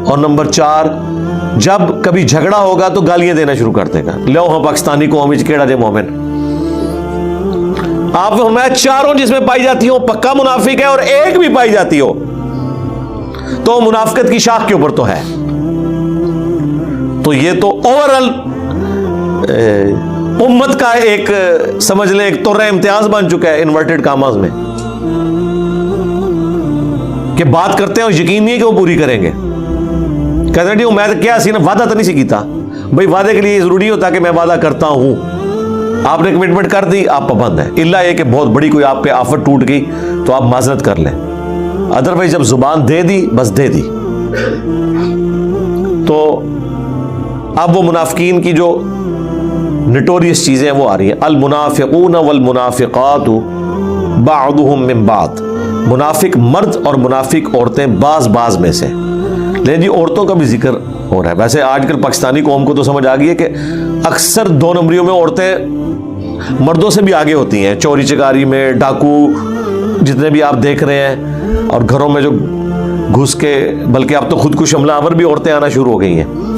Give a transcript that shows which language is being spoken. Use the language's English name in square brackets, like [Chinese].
[Urdu] اور نمبر 4 جب کبھی جھگڑا ہوگا تو گالیاں دینا شروع کر دے گا، [Punjabi] لو ہاں پاکستانی قوم وچ کیڑا دے مومن. [Urdu] آپ نے فرمایا چاروں جس میں پائی جاتی ہو پکا منافق ہے، اور ایک بھی پائی جاتی ہو تو منافقت کی شاخ کے اوپر تو ہے. تو یہ تو اوورال امت کا ایک سمجھ لیں ایک طور امتیاز بن چکا ہے انورٹڈ کاماز میں، کہ بات کرتے ہیں اور یقین نہیں ہے کہ وہ پوری کریں گے. کہتے ہیں [Punjabi] میں کیا سی نا وعدہ تو نہیں سی کیتا. [Urdu] بھائی وعدے کے لیے یہ ضروری ہوتا کہ میں وعدہ کرتا ہوں، آپ نے کمٹمنٹ کر دی آپ پابند ہیں، الا یہ کہ بہت بڑی کوئی آپ پہ آفت ٹوٹ گئی تو آپ معذرت کر لیں. ادروائز جب زبان دے دی بس دے دی. تو اب وہ منافقین کی جو نٹوریس چیزیں وہ آ رہی ہیں. [Arabic] المنافقون والمنافقات بعضهم من بعض، [Urdu] منافق مرد اور منافق عورتیں بعض میں سے. لیکن جی عورتوں کا بھی ذکر ہو رہا ہے. ویسے آج کل پاکستانی قوم کو تو سمجھ آ گئی ہے کہ اکثر 2 نمبریوں میں عورتیں مردوں سے بھی آگے ہوتی ہیں، چوری چکاری میں، ڈاکو جتنے بھی آپ دیکھ رہے ہیں، اور گھروں میں جو گھس کے، بلکہ اب تو خودکش حملہ آور بھی عورتیں آنا شروع ہو گئی ہیں.